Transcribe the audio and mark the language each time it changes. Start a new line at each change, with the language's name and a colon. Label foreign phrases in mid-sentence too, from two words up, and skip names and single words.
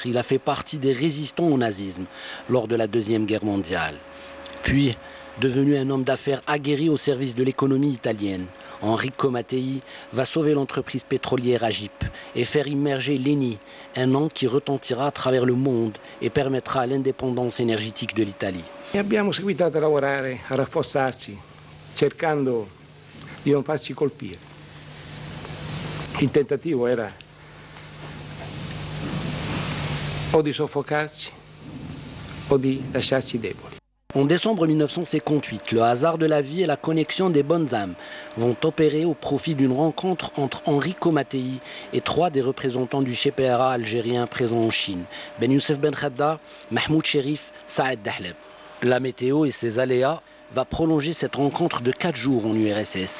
French: Il a fait partie des résistants au nazisme lors de la Deuxième Guerre mondiale. Puis, devenu un homme d'affaires aguerri au service de l'économie italienne, Enrico Mattei va sauver l'entreprise pétrolière Agip et faire immerger l'ENI, un nom qui retentira à travers le monde et permettra l'indépendance énergétique de l'Italie.
Italian: Abbiamo seguitato a lavorare, a rafforzarci, cercando di non farci colpire. Il tentativo era o di soffocarci o di lasciarci deboli.
French: En décembre 1958, le hasard de la vie et la connexion des bonnes âmes vont opérer au profit d'une rencontre entre Enrico Mattei et 3 des représentants du GPRA algérien présents en Chine, Ben Youssef Ben Khadda, Mahmoud Cherif, Saad Dahleb. La météo et ses aléas va prolonger cette rencontre de 4 jours en URSS.